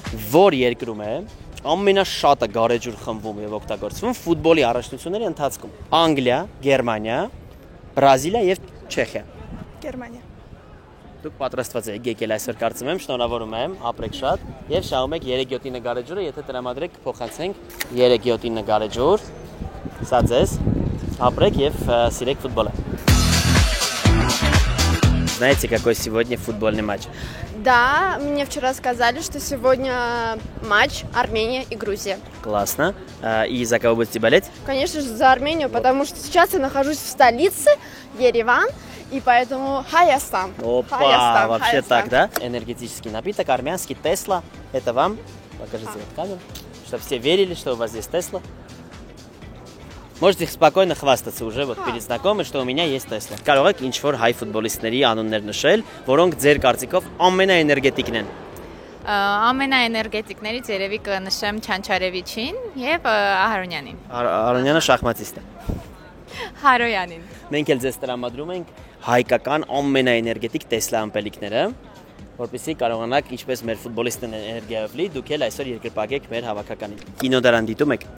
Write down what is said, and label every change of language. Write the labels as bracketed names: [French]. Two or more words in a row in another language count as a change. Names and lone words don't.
[Armenian] որ երկրում է ամենաշատը գարեջուր խմվում եւ օգտագործվում ֆուտբոլի առաջնությունների ընթացքում։ Անգլիա, Գերմանիա, Բրազիլիա եւ Չեխիա։ Գերմանիա։ Դուք պատրաստված եք եկել այսօր կարծում եմ, շնորհավորում եմ, ապրեք շատ եւ շահում եք 3-7 նկարեջուրը, եթե տրամադրեք փոխանցենք 3-7 նկարեջուր։ Սա ձեզ, ապրեք եւ սիրեք ֆուտբոլը։ [Russian] Знаете, какой сегодня футбольный матч? Да, мне вчера сказали, что сегодня матч Армения и Грузия. Классно. И за кого будете болеть? Конечно же, за Армению, потому что сейчас я нахожусь в столице, Ереван, и поэтому Хайастан. Опа, Хайастан, вообще Хайастан. так, да? Энергетический напиток, армянский Тесла. Это вам. Покажите вот камеру, чтобы все верили, что у вас здесь Тесла. Можете спокойно хвастаться уже вот перед знакомыми, что у меня есть Tesla. [Armenian] Կարող եք ինչ-որ հայ ֆուտբոլիստների անուններ նշել, որոնք ձեր կարծիքով ամենաէներգետիկն են։ Ամենաէներգետիկներից երևի կնշեմ Չանչարևիչին եւ Ահարոնյանին։ Արոնյանը շախմատիստ է։ Հարոյանին։ Մենք էլ ձեզ տրամադրում ենք հայկական ամենաէներգետիկ Tesla ամպելիքները, որպեսզի կարողանաք ինչպես մեր ֆուտբոլիստն էներգիայով լի, դուք էլ այսօր երկրպագեք մեր հավաքականին։ Կինոդարան դիտում եք։